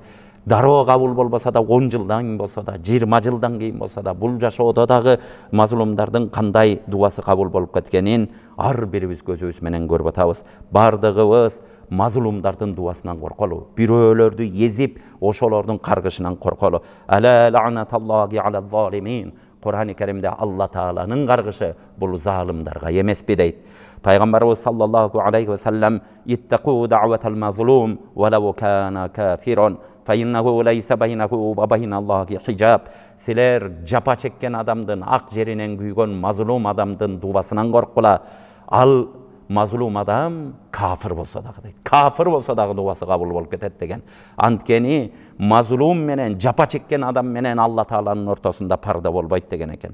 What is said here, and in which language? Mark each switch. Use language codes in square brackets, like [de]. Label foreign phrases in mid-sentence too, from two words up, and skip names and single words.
[ky] Дароо кабыл болбосо да 10 жылдан кийин болсо да, 20 жылдан кийин болсо да, бул жашоодо дагы мазлумдардын кандай дубасы кабыл болуп кеткенин ар бирибиз көзүбүз менен көрүп атабыз. Бардыгыбыз мазлумдардын дубасынан корколу, бирөөлөрдү езип, ошолордун каргышынан корколу. [ar] ألا لعنة الله على الظالمين. [ky] Кур'ан-ы Керимде Алла Тааланын каргышы бул залымдарга эмеспи дейт. [ar] Пайгамбарыбыз صلى الله عليه وسلم, اتقوا دعوة المظلوم ولو كان كافرا فإنه ليس بينه وبين الله حجاب. [ky] Силер жапа чеккен адамдын, ак жеринен күйгөн мазлум адамдын дубасынан коркула. Ал мазлум адам кафир болсо дагы дейт. Кафир болсо дагы дубасы кабыл болуп кетет деген. Анткени мазлум менен жапа чеккен адам менен Алла Тааланын ортосунда парда болбойт деген экен.